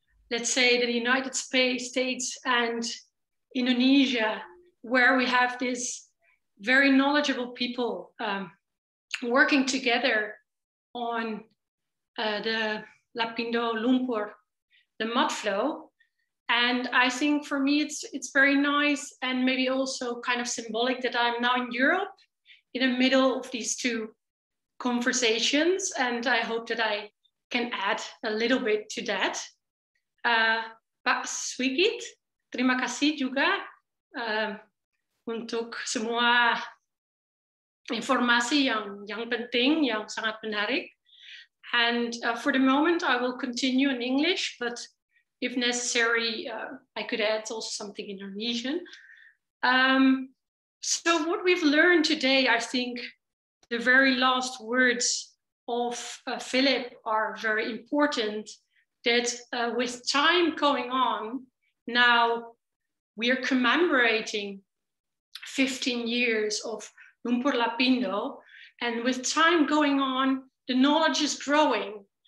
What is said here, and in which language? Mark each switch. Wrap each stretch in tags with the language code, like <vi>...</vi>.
<en>Let's say the United States and Indonesia, where we have this very knowledgeable people working together on the Lapindo lumpur, the mud flow. And I think for me, it's very nice and maybe also kind of symbolic that I'm now in Europe in the middle of these two conversations. And I hope that I can add a little bit to that.</en> <id>Pak Suaigit, terima kasih juga untuk semua informasi yang penting, yang sangat menarik.</id> <en>And for the moment, I will continue in English, but if necessary, I could add also something in Indonesian. So what we've learned today, I think the very last words of Phillip are very important, that with time going on, now we are commemorating 15 years of Lumpur Lapindo, and with time going on, the knowledge is growing.</en>